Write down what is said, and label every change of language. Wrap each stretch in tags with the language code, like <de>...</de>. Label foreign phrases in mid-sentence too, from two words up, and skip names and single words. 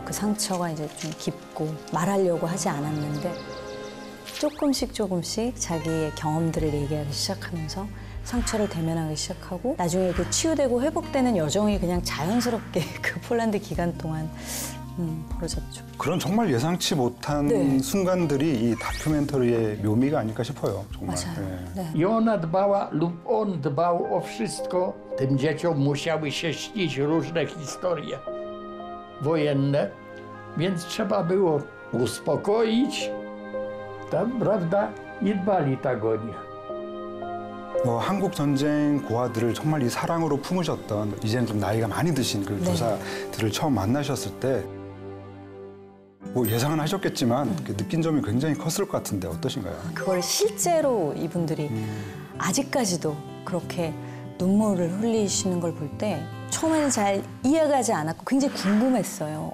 <ko>그 상처가 이제 좀 깊고 말하려고 하지 않았는데 조금씩 자기의 경험들을 얘기하기 시작하면서 상처를 대면하기 시작하고 나중에 그 치유되고 회복되는 여정이 그냥 자연스럽게 그 폴란드 기간 동안 벌어졌죠. 그런 정말 예상치 못한 네. 순간들이 이 다큐멘터리의 묘미가 아닐까 싶어요. 정말. 맞아요. 예. 네.</ko> <pl>I ona dbała lub on dbał o wszystko. Tym dzieciom musiały się śnić różne historie wojenne, więc trzeba było uspokoić, tam, prawda, i dbali tak o nich.</pl> <ko>한국 전쟁 고아들을 정말 이 사랑으로 품으셨던 이제는 좀 나이가 많이 드신 그 네. 교사들을 처음 만나셨을 때 뭐 예상은 하셨겠지만 그 느낀 점이 굉장히 컸을 것 같은데 어떠신가요? 그걸 실제로 이분들이 아직까지도 그렇게 눈물을 흘리시는 걸 볼 때 처음에는 잘 이해가지 않았고 굉장히 궁금했어요.</ko>